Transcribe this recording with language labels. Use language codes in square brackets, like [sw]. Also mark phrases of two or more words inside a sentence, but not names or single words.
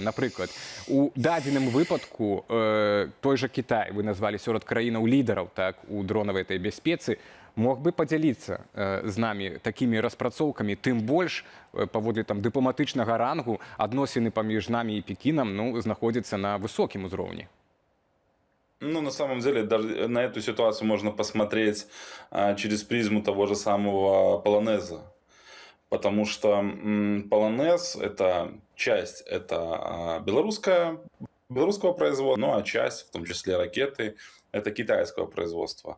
[be] Напрыклад, у дадзеным выпадку той жа Кітай, вы назвалі сярод краінаў лідараў, так, у дронавай этой бяспецы, мог бы падзяліцца з намі такімі распрацоўкамі, тым больш паводле там дыпламатычнага рангу адносіны паміж намі і Пекінам, ну, знаходзяцца на высокім узроўні. [ru] Ну, на самом деле, даже на эту ситуацию можно посмотреть через призму того же самого полонеза. Потому что полонез – это часть, это белорусского производства, ну а часть, в том числе ракеты, это китайского производства.